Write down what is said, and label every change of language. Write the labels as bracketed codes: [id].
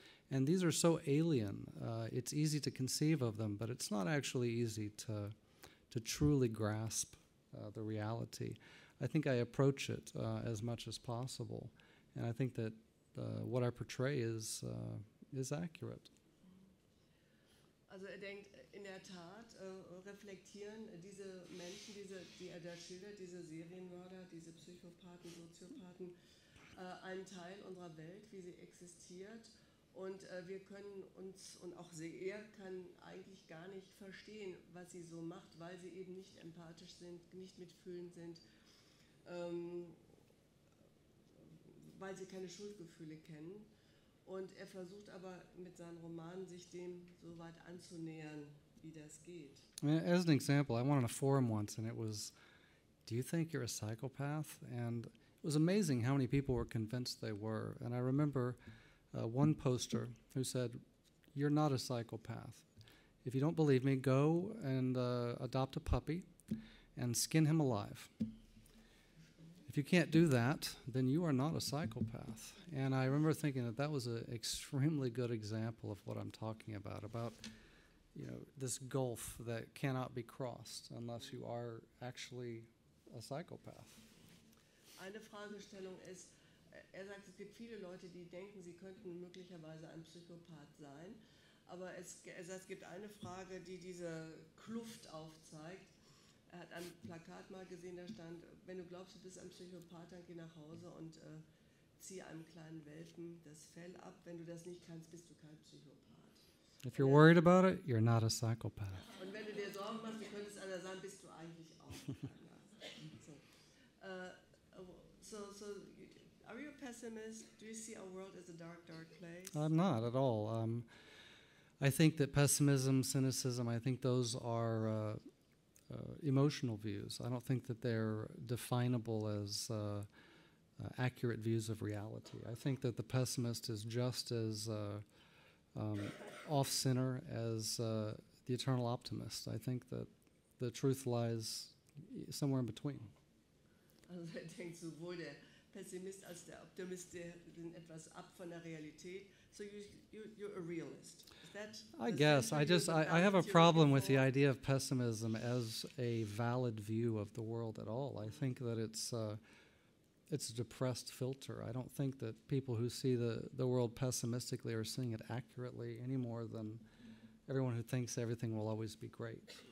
[en] And these are so alien. It's easy to conceive of them, but it's not actually easy to truly grasp the reality. I think I approach it as much as possible, and I think that what I portray is accurate. [de] Also denkt, in der Tat reflektieren diese Menschen, die er da schildert, diese Serienmörder, diese Psychopathen, Soziopathen, einen Teil unserer Welt, wie sie existiert. Und wir können uns, und auch er kann eigentlich gar nicht verstehen, was sie so macht, weil sie eben nicht empathisch sind, nicht mitfühlend sind, weil sie keine Schuldgefühle kennen. Und er versucht aber mit seinen Romanen sich dem so weit anzunähern, wie das geht. [en] As an example, I went on a forum once, and it was, do you think you're a psychopath? And it was amazing how many people were convinced they were. And I remember one poster who said, you're not a psychopath. If you don't believe me, go and adopt a puppy and skin him alive. If you can't do that, then you are not a psychopath. And I remember thinking that was an extremely good example of what I'm talking about this gulf that cannot be crossed unless you are actually a psychopath. [de] Eine Fragestellung ist, er sagt, es gibt viele Leute, die denken, sie könnten möglicherweise ein Psychopath sein, aber er sagt, es gibt eine Frage, die diese Kluft aufzeigt. Er hat ein Plakat mal gesehen, da stand, wenn du glaubst, du bist ein Psychopath, dann geh nach Hause und zieh einem kleinen Welpen das Fell ab. Wenn du das nicht kannst, bist du kein Psychopath. [en] If you're worried about it, you're not a psychopath. [de] Und wenn du dir Sorgen machst, wie könnte es einer sein, bist du eigentlich auch keiner. [en] So, are you a pessimist? Do you see our world as a dark, dark place? I'm not at all. I think that pessimism, cynicism, I think those are emotional views. I don't think that they're definable as accurate views of reality. I think that the pessimist is just as off-center as the eternal optimist. I think that the truth lies somewhere in between. [de] Also denkt sowohl der Pessimist als der Optimist, der sind etwas ab von der Realität. [en] So you're a realist. Is that? I guess. I have a problem with the idea of pessimism as a valid view of the world at all. I think that it's a depressed filter. I don't think that people who see the world pessimistically are seeing it accurately any more than everyone who thinks everything will always be great.